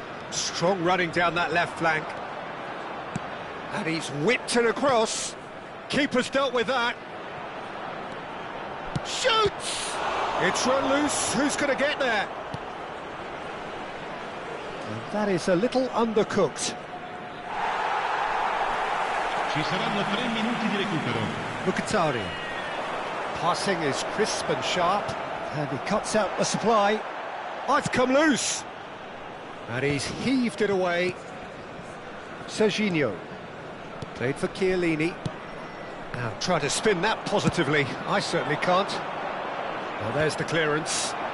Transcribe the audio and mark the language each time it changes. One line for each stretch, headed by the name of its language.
English: Strong running down that left flank. And he's whipped it across. Keeper's dealt with that. Shoots! It's run loose, who's going to get there? And that is a little undercooked.
Italian: Ci saranno 3 minuti di recupero.
English: Mkhitaryan. Passing is crisp and sharp, and he cuts out the supply. Oh, it's come loose! And he's heaved it away. Serginho. Played for Chiellini. Now, try to spin that positively. I certainly can't. Well, there's the clearance.